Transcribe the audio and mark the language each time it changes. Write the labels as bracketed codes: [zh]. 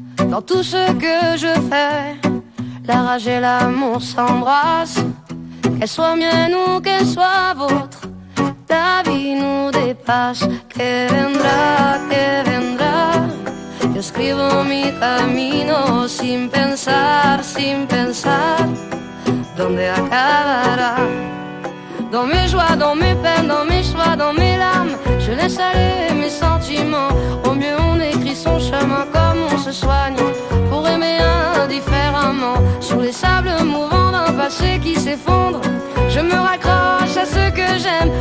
[fr] Dans tout ce que je fais, la rage et l'amour s'embrassent. Qu'elle soit mienne ou qu'elle soit vôtre, la vie nous dépasse. [es] Que vendra, que vendra. Yo escribo mi camino sin pensar, sin pensar. Donde acabará. [fr] Dans mes joies, dans mes peines, dans mes choix, dans mes larmes, je laisse aller mes sentiments. Au mieux on écrit son chemin comme on se soigne, pour aimer indifféremment. Sous les sables mouvants d'un passé qui s'effondre, je me raccroche à ce que j'aime.